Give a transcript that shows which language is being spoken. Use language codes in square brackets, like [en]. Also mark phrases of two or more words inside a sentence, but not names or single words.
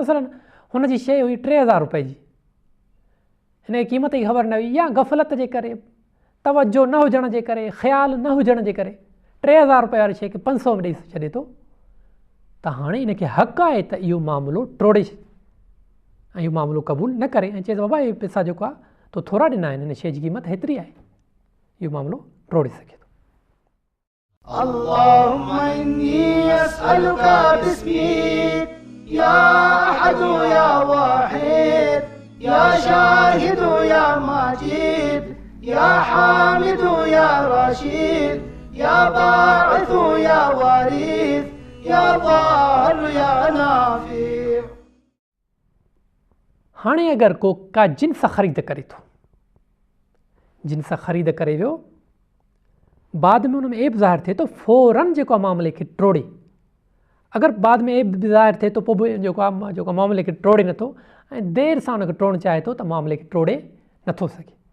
[sd] मसलन हुनजी शइ हुई 3000 रुपए जी, हिन जी क़ीमत जी ख़बर न हुई, या गफ़लत जे करे, तवजो न हुजण जे करे, ख़्यालु न हुजण जे करे 3000 रुपए वारी शइ खे 500 में ॾेई छॾे थो, त हाणे इनखे हक़ आहे त इहो मामिलो टोड़े ऐं इहो मामिलो क़बूल न करे ऐं चए बाबा इहे पैसा जेको आहे तो थोरा ॾिना आहिनि, हिन शइ जी क़ीमत हेतिरी आहे, इहो मामिलो टोड़े सघे थो। [ar] اللهم إني أسألك باسمك يا أحد يا واحد يا شاهد يا ماجد يا حامد يا رشيد يا باعث يا وارث يا ضار يا نافع। [sd] हाणे अगरि को का जिन्स ख़रीद करे थो, जिन्स ख़रीद करे वियो, बाद में उन में ऐब ज़ाहिर थिए थो, फ़ौरन जेको आहे मामले खे टोड़े। अगरि बाद में ऐब ज़ाहिर थिए थो पोइ बि जेको मामले खे टोड़े नथो ऐं देरि सां उनखे टोड़णु चाहे थो त मामले खे टोड़े नथो सघे।